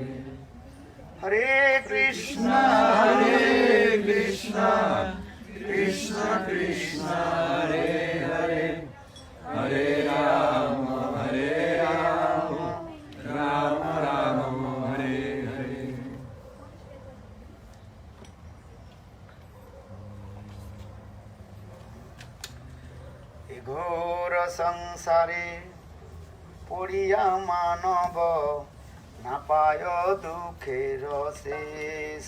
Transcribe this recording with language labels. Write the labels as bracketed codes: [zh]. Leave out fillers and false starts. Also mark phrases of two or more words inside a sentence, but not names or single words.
[sa] हरे कृष्णा कृष्ण कृष्ण हरे हरे, हरे राम राम राम हरे हरे। [bn] ঘোর সংসারে পড়িয়া মানব না পায় দুঃখের শেষ।